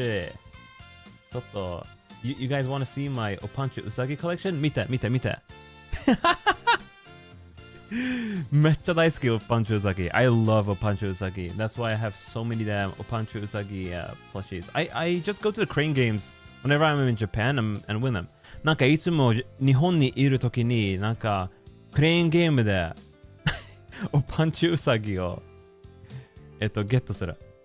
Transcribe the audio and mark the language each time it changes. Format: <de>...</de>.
<ja>ちょっと、</ja> <en>you guys want to see my おパンチウサギ collection?</en> <ja>見て。めっちゃ大好きおパンチウサギ。</ja> <en>I love</en> <ja>おパンチウサギ.</ja> <en>That's why I have so many damn おパンチウサギplushies. I just go to the crane games whenever I'm in Japan and win them.</en> <ja>なんかいつも日本にいるときになんかクレーンゲームでおパンチウサギをゲットする。</ja>